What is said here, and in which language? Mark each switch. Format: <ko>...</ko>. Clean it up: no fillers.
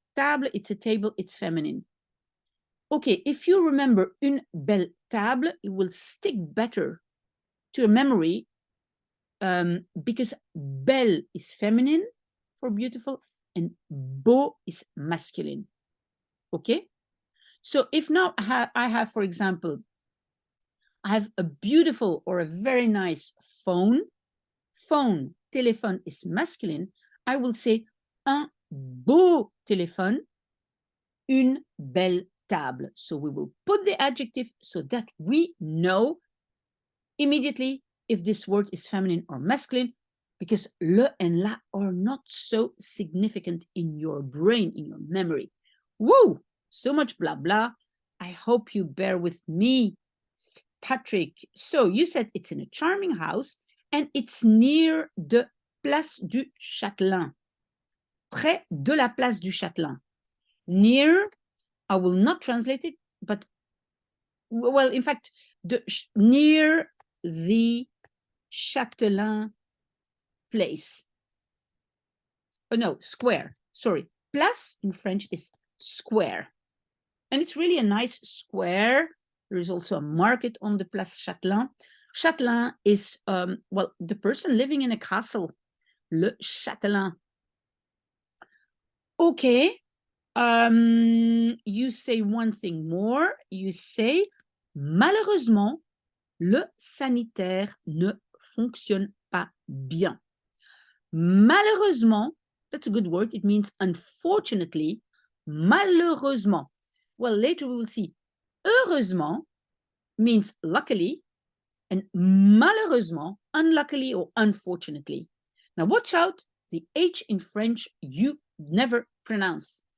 <en>Table, it's a table, it's feminine. Okay, if you remember</en> <fr>une belle table,</fr> <en>it will stick better to your memory because belle is feminine for beautiful and beau is masculine. Okay? So if now I have, for example, I have a beautiful or a very nice phone. Phone, téléphone is masculine. I will say</en> <fr>un beau téléphone, une belle table.</fr> <en>So we will put the adjective so that we know immediately if this word is feminine or masculine, because le and la are not so significant in your brain, in your memory. Woo! So much blah blah. I hope you bear with me, Patrick. So you said it's in a charming house and it's near the Place du Châtelain.</en> <fr>Près de la Place du Châtelain.</fr> <en>Near, I will not translate it, but, well, in fact, near the Châtelain place. Oh, no, square, sorry. Place in French is square. And it's really a nice square. There is also a market on the Place Châtelain. Châtelain is, well, the person living in a castle. Le Châtelain. Okay, You say one thing more. You say,</en> <fr>malheureusement, le sanitaire ne fonctionne pas bien.</fr> <en>Malheureusement, that's a good word. It means unfortunately. Malheureusement. Well, later we will see. Heureusement means luckily, and malheureusement, unluckily or unfortunately. Now, watch out. The H in French, you never pronounce.</en>